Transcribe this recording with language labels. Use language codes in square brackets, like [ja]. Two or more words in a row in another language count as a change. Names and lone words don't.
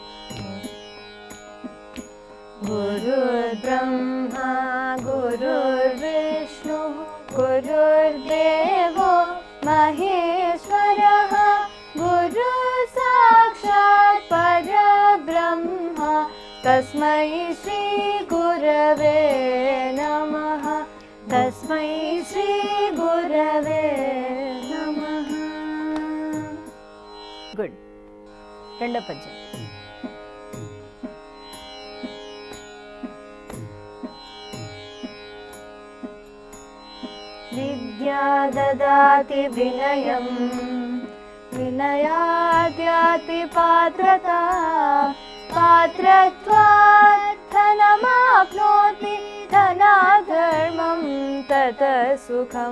[sa] गुरुर्ब्रह्मा गुरुर्विष्णु गुरुर्देवो महेश्वरः गुरुसाक्षात् परब्रह्म तस्मै श्री गुरवे नमः. तस्मै తస్మై శ్రీ గురవే నమః. [te] గుడ్. రెండో పద్యం. [sa] విద్యా దదాతి వినయం వినయాద్యాతి పాత్రత పాత్రత్వాత్ ధనమాప్నోతి ధనాధర్మం తత సుఖం.